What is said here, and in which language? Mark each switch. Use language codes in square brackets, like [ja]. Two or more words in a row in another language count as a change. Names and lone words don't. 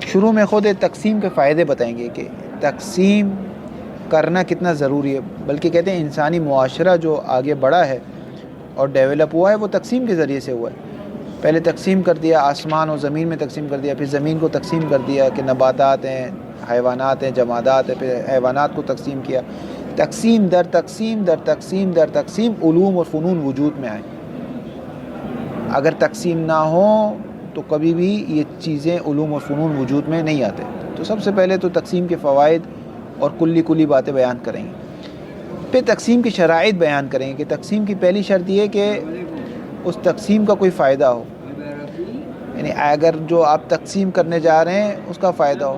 [ur] شروع میں خود تقسیم کے فائدے بتائیں گے کہ تقسیم کرنا کتنا ضروری ہے، بلکہ کہتے ہیں انسانی معاشرہ جو آگے بڑھا ہے اور ڈیولپ ہوا ہے وہ تقسیم کے ذریعے سے ہوا ہے۔ پہلے تقسیم کر دیا، آسمان و زمین میں تقسیم کر دیا، پھر زمین کو تقسیم کر دیا کہ نباتات ہیں، حیوانات ہیں، جمادات ہیں، پھر حیوانات کو تقسیم کیا۔ تقسیم در تقسیم در تقسیم در تقسیم علوم اور فنون وجود میں آئے۔ اگر تقسیم نہ ہو تو کبھی بھی یہ چیزیں علوم اور فنون وجود میں نہیں آتے۔ تو سب سے پہلے تو تقسیم کے فوائد اور کلی باتیں بیان کریں گے، پھر تقسیم کی شرائط بیان کریں گے کہ تقسیم کی پہلی شرط یہ ہے کہ اس تقسیم کا کوئی فائدہ ہو، یعنی اگر جو آپ تقسیم کرنے جا رہے ہیں اس کا فائدہ ہو۔